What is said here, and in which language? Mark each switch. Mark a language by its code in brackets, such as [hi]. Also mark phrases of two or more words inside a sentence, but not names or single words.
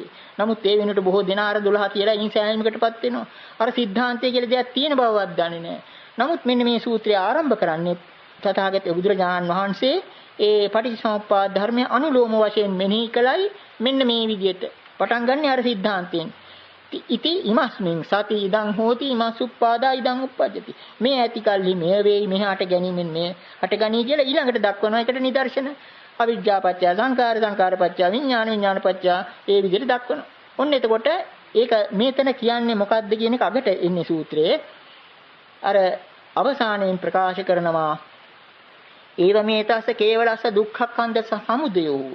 [si] නමුත් ඒ වෙනුවට බොහෝ දෙනා අර 12 කියලා ඉන් සෑහීමකටපත් වෙනවා. අර સિદ્ધාන්තය කියලා දෙයක් තියෙන බවවත් දන්නේ නැහැ. නමුත් මෙන්න මේ සූත්‍රය ආරම්භ කරන්නේ තථාගත බුදුරජාණන් වහන්සේ ඒ පටිච්චසමුප්පාද ධර්මය අනුලෝම වශයෙන් මෙනෙහි කළයි මෙන්න මේ විදිහට. පටන් ගන්න අර સિદ્ધාන්තයෙන්. [pi] ඉති ඉමස්මින් සති ඉදං හෝති ඉමස් උප්පාදා ඉදං උප්පජ්ජති. [si] මේ ඇති කල්හි මේ වේයි මෙහාට ගැනීමෙන් මේ හට ගනී කියලා ඊළඟට දක්වනවා. ඒකට නිදර්ශන [pi] අවිජ්ජා පත්‍ය සංඛාර සංඛාර පත්‍ය විඥාන විඥාන පත්‍ය [si] ඒ විදිහට දක්වනවා. ඔන්න එතකොට ඒක මේතන කියන්නේ මොකක්ද කියන එක අගට එන්නේ සූත්‍රයේ. අර අවසානයෙන් ප්‍රකාශ කරනවා [pi] ඒව මේතස්ස කේවලස්ස දුක්ඛක්ඛන්ද සමුදයෝ.